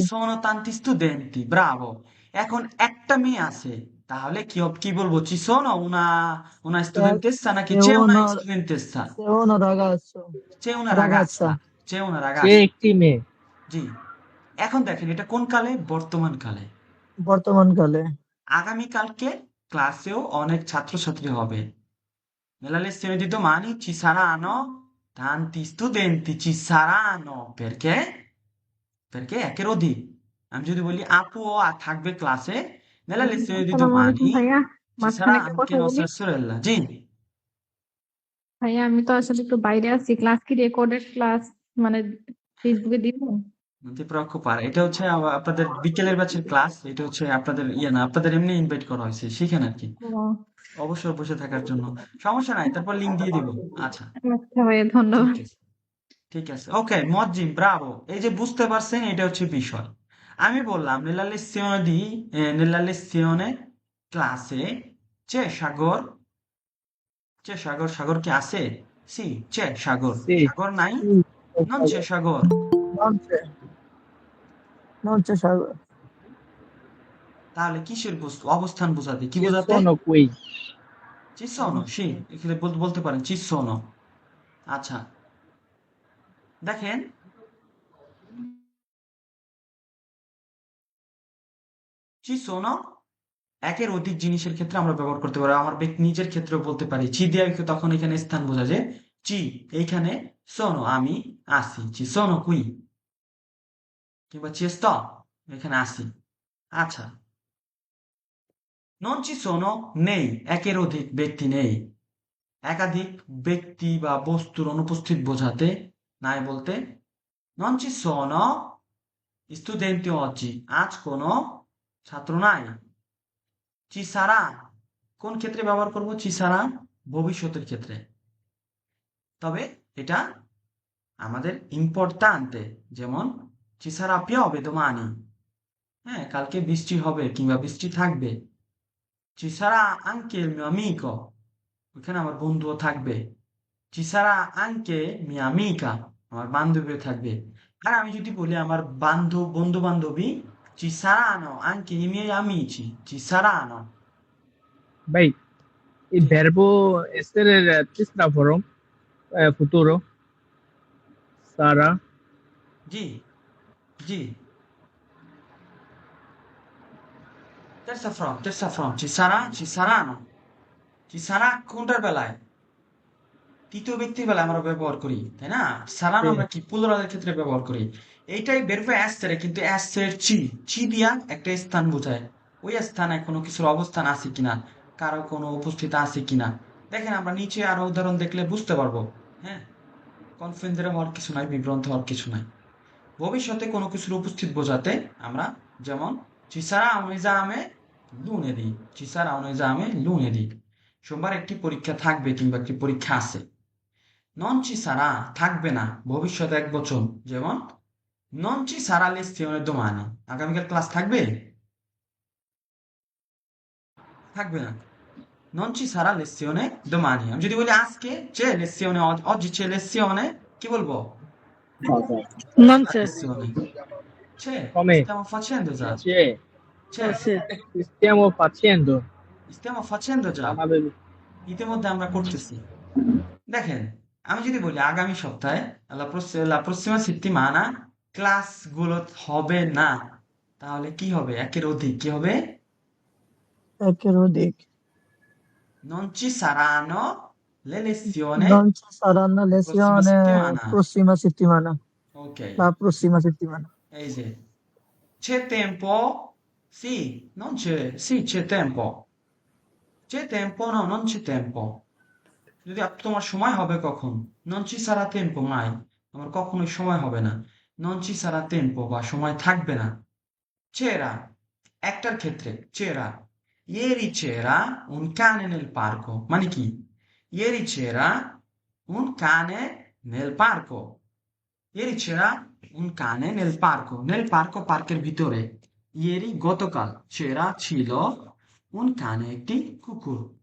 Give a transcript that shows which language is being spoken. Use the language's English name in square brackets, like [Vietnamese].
[Italian] sono tanti studenti, bravo। [Bangla] এখন একটা মেয়ে আছে, তাহলে কি বলবো, [Italian] ci sono una studentessa [Bangla] নাকি [Italian] C'è c'è una uno, studentessa, c'è uno ragazzo, c'è una ragazza, ragazza, c'è una সে ragazza। [Bangla] একটি মেয়ে। জি, এখন দেখেন এটা কোন কালে, বর্তমান কালে। বর্তমানকালে। আগামীকালকে ক্লাসেও অনেক ছাত্রছাত্রী হবে। [Italian] Nella lezione di domani ci saranno tanti studenti, ci saranno, perché? [Bangla] Perché একের অধিক। আমি যদি বলি আপুও থাকবে ক্লাসে, [Italian] nella lezione di [Bangla] আসসালামু আলাইকুম [Italian] domani [Bangla] ভাইয়া, [Italian] ci sarà [Bangla] মাঝখানে একটা [Italian] anche [Bangla] কথা বলি। [Italian] nostra sorella। জি, [Bangla] ভাইয়া আমি তো আসলে একটু বাইরে আছি, ক্লাস কি রেকর্ডেড ক্লাস, মানে ফেসবুকে দিব? [Italian] non ti preoccupare, [Bangla] এটা হচ্ছে আপনাদের বিকেলের ব্যাচের ক্লাস, এটা হচ্ছে আপনাদের ইয়ে না, আপনাদের এমনি ইনভাইট করা হয়েছে সেখানে আর কি, ও, অবসর বসে থাকার জন্য। সমস্যা নাই, তারপর লিঙ্ক দিয়ে দিব। আচ্ছা, আচ্ছা ভাইয়া, ঠিক ধন্যবাদ। আছে, ঠিক আছে, ওকে মজ্জিম, ব্রাভো। এই যে বুঝতে পারছেন, এটা হচ্ছে বিষয়। আমি বললাম [Italian] nella lezione classe c'è [Bangla] সাগর, সাগর কি আছে? [Italian] সি, c'è সাগর, সে [Bangla] সাগর নাই, [Italian] Sì, c'è non c'è Sago. [Bangla] সাগর। [Italian] Non c'è, non c'è Sago. [Bangla] তাহলে কিসের অবস্থান বোঝাতে, কি [Italian] সে [Bangla] বোঝাতে? [Italian] sono qui। ci sono, sì, [Bangla] এখানে বলতে পারেন [Italian] ci sono। [Bangla] আচ্ছা, দেখেন [Italian] ci sono [Bangla] একের অধিক জিনিসের ক্ষেত্রে আমরা ব্যবহার করতে পারি, আমার নিজের ক্ষেত্রেও বলতে পারি। চি দিয়ে তখন এখানে স্থান বোঝা যায়। চি, এইখানে সোনো, আমি আসি, চি সোনো কুই, কিংবা চি sto, এখানে আসি। আচ্ছা, [Italian] non ci sono [Bangla] নেই, একের অধিক ব্যক্তি নেই। একাধিক ব্যক্তি বা বস্তুর অনুপস্থিত বোঝাতে, নাই বলতে [Italian] non ci sono studenti oggi, [Bangla] আজ কোনো ছাত্র নাই। [Italian] ci sarà [Bangla] কোন ক্ষেত্রে ব্যবহার করব, ci sarà ভবিষ্যতের ক্ষেত্রে। তবে এটা আমাদের ইম্পর্টান্তে, যেমন [Italian] ci sarà piove domani, [Bangla] হ্যাঁ কালকে বৃষ্টি হবে কিংবা বৃষ্টি থাকবে। [Italian] ci sarà anche il mio amico, [Bangla] ওখানে আমার বন্ধুও থাকবে। [Italian] ci sarà anche mia amica, [Bangla] আমার বান্ধবীও থাকবে। আর আমি যদি বলি আমার বন্ধু বান্ধবী, [Italian] ci saranno anche i miei amici, ci saranno। [Bangla] ভাই, এই জি, [Italian] verbo essere terza forma, futuro, sarà। [Bangla] G, G, [Italian] terza from, ci sarà, [Bangla] ci saranno, ci sarà কোনটার বেলায়, তৃতীয় ব্যক্তির বেলায় আমরা ব্যবহার করি, তাই না? [Italian] সারানো সে [Bangla] আমরা কি প্লুরালের ক্ষেত্রে ব্যবহার করি। এইটাই বেরবে অ্যাসের, কিন্তু অ্যাসের চি, দিয়া একটা স্থান বোঝায়। ওই স্থানে কোনো কিছুর অবস্থান আছে কিনা, কারো কোনো উপস্থিত আছে কিনা। দেখেন আমরা নিচে আরো উদাহরণ দেখলে বুঝতে পারবো। হ্যাঁ, কনফিউজড হওয়ার কিছু নাই, বিভ্রান্ত হওয়ার কিছু নাই। ভবিষ্যতে কোনো কিছুর উপস্থিত বোঝাতে আমরা যেমন [Italian] ci sarà un esame lunedì, [Bangla] ci sarà un esame lunedì, সোমবার একটি পরীক্ষা থাকবে কিংবা একটি পরীক্ষা আছে। non ci sarà থাকবে না, ভবিষ্যৎ এক বচন, যেমন [Italian] non ci sarà lezione domani, [Bangla] আগামীকাল ক্লাস থাকবে, থাকবে না। [Italian] non ci sarà lezione domani, [Bangla] আমি যদি বলি আজকে [Italian] c'è lezione, oggi c'è lezione, কি বলবো? Non c'è. lezione c'è, come stiamo facendo già, c'è, c'è, Sì. stiamo facendo। stiamo facendo già, [Bangla] আমাদের ইতিমধ্যে আমরা করতেছি। দেখেন, আমি যদি বলি আগামী সপ্তাহে, [Italian] la prossima settimana [Bangla] ক্লাস গুলো হবে না, তাহলে কি হবে, একের অধিক কি হবে? একের অধিক। [Italian] Non ci saranno le lezioni Non ci saranno prossima lezioni settimana. prossima settimana. Ok, La prossima settimana. [English] easy. [Italian] C'è tempo? Sì, non c'è. Sì, c'è tempo. c'è tempo? No, non c'è tempo. [Bangla] যদি তোমার সময় হবে কখন? [Italian] Non ci sarà tempo mai. [Bangla] আমার কখনোই সময় হবে না। [Italian] Non ci sarà tempo [Bangla] বা সময় থাকবে না। [Italian] C'era একটার ক্ষেত্রে c'era ieri c'era un cane nel parco মানে কি ieri c'era un cane nel parco ieri c'era un cane nel parco [Bangla] পার্কের ভিতরে [Italian] ieri গতকাল c'era ছিল un cane [Bangla] একটি কুকুর